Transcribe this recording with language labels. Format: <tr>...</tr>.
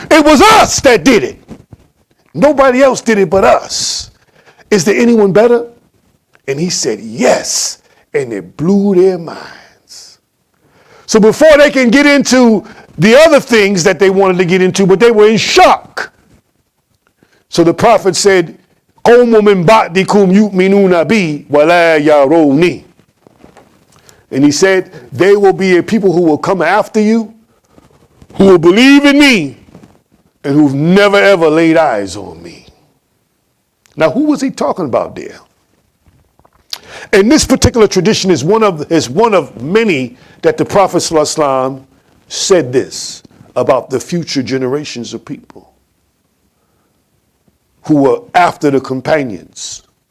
<en>It was us that did it. Nobody else did it but us. Is there anyone better? And he said, yes. And it blew their minds. So before they can get into the other things that they wanted to get into, but they were in shock. So the prophet said,</en> <ar>قَوْمٌ مِّن بَعْدِكُمْ يُؤْمِنُونَ بِي وَلَا يَرَوْنِي.</ar> <en>And he said, there will be a people who will come after you, who will believe in me, and who've never ever laid eyes on me. Now, who was he talking about there? And this particular tradition is one of many that the Prophet ﷺ said this about the future generations of people who were after the companions.</en>